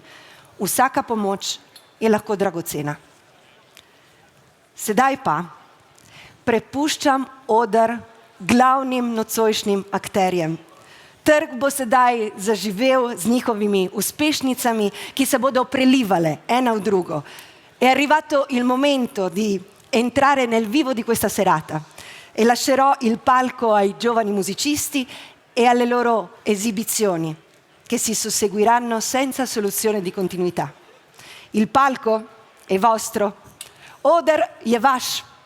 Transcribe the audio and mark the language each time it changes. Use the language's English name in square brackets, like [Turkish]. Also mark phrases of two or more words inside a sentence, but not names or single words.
[Slovenian] Vsaka pomoč je lahko dragocena. Sedaj pa prepuščam oder glavnim nocojšnjim akterjem. Trg bo sedaj zaživel z njihovimi uspešnicami, ki se bodo prelivale ena v drugo. [Italian] È arrivato il momento di entrare nel vivo di questa serata e lascerò il palco ai giovani musicisti e alle loro esibizioni, che si susseguiranno senza soluzione di continuità. Il palco è vostro. [Slovenian] Oder je vaš.